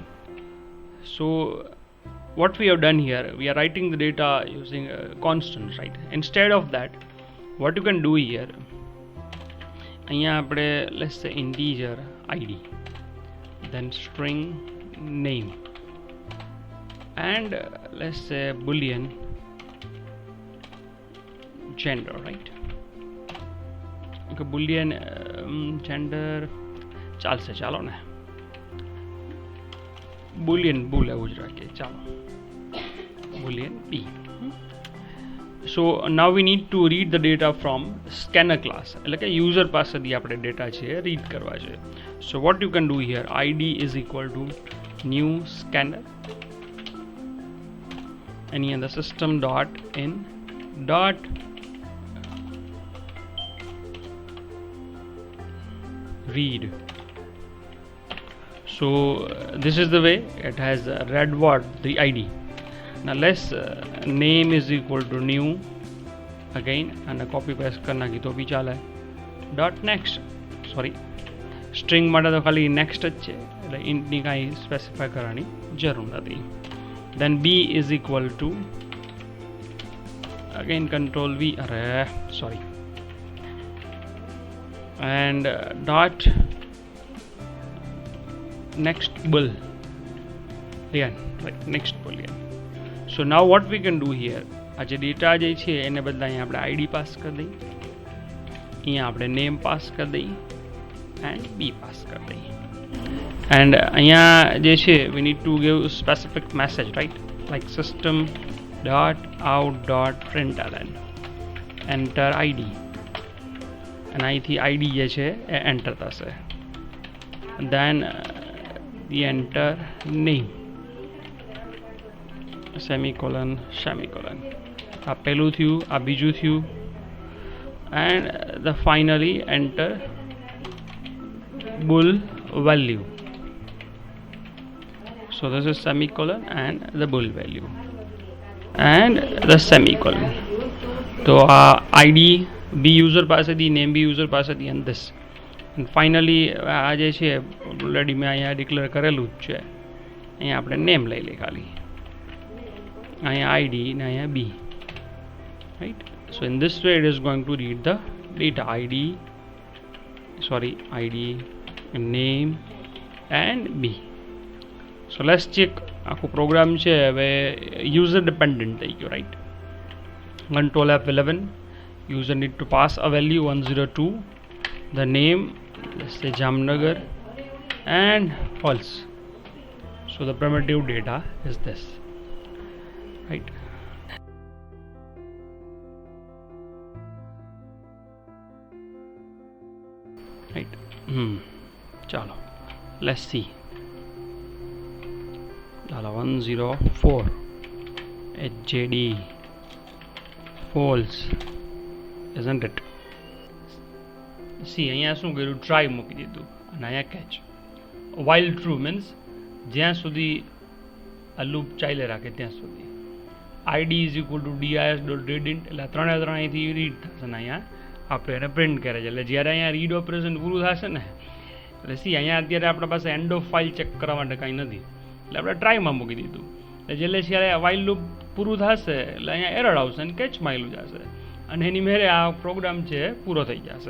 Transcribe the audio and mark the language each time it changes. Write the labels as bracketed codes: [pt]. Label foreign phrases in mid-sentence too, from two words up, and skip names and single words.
[en] So what we have done here, we are writing the data using constants, right? Instead of that, what you can do here, [gu] અહીંયા આપણે [en] let's say integer ID, then string name, and let's say boolean gender, right? Okay, boolean gender [gu] ચાલશે, ચાલો ને [en] boolean bool [gu] એવું જ રાખીએ, ચાલો [en] boolean B. So now we need to read the data from scanner class, [gu] એટલે કે user પાસેથી આપણે ડેટા છે રીડ કરવા છે. [en] So what you can do here, id is equal to new scanner, and here the system dot in dot read. So this is the way it has read what, the id. Now let's name is equal to new again, and copy paste [hi] करना की तो भी चाला है. [en] Dot next, sorry, string [gu] માટે તો ખાલી next જ છે, એટલે int ની કાંઈ સ્પેસિફાય કરવાની જરૂર નથી. [en] Then b is equal to again control V, sorry, and dot next boolean, right, next boolean. So now what we can do here, [gu] આ જે ડેટા જે છે એને બદલે અહીંયા આપણે [en] ID pass [gu] કરી દઈએ, અહીંયા આપણે [en] name pass [gu] કરી દઈએ, [en] and B pass [gu] કરી દઈએ, and અહીંયા જે છે [en] we need to give specific message, right, like system dot out dot println enter id [gu] અને અહીંથી id જે છે એ એન્ટર થશે. [en] then we enter name semicolon semicolon. [gu] આ પહેલું થયું, આ બીજું થયું, [en] and the finally enter bool value. So this is semicolon and the bool value and the semicolon. So id b user [gu] પાસેથી, [en] name b user [gu] પાસેથી, [en] and this, and finally [gu] આ જે છે ઓલરેડી મેં અહીંયા ડિક્લેર કરેલું જ છે. અહીંયા આપણે નેમ લઈ લઈએ ખાલી, અહીંયા id ને અહીંયા b, right? [en] So in this way it is going to read the data id, name and b. So let's check [gu] આખું પ્રોગ્રામ છે હવે [en] user dependent [gu] થઈ ગયો, રાઈટ? [en] control F11, user need to pass a value 102, the name, let's say Jamnagar, and false. So the primitive data is this, right? Right. Chalo, let's see. 104 HJD false, isn't it? See, [gu] અહીંયા શું કર્યું, ટ્રાય મૂકી દીધું અને અહીંયા કેચ. [en] while true means [gu] જ્યાં સુધી આ લૂપ ચાલે રાખે ત્યાં સુધી. [en] id is equal to dis.readInt, [gu] એટલે ત્રણે ત્રણ અહીંથી રીડ થશે ને અહીંયા આપણે એને પ્રિન્ટ કરે છે. એટલે જ્યારે અહીંયા રીડ ઓપરેશન પૂરું થશે ને, એટલે સી અહીંયા અત્યારે આપણા પાસે [en] end of file [gu] ચેક કરવા માટે કાંઈ નથી, એટલે આપણે ટ્રાયમાં મૂકી દીધું. એટલે જ્યારે જ્યારે [en] while loop [gu] પૂરું થશે એટલે અહીંયા એરર આવશે અને કેચમાં આવેલું જશે અને એની મેરે આ પ્રોગ્રામ છે પૂરો થઈ જશે.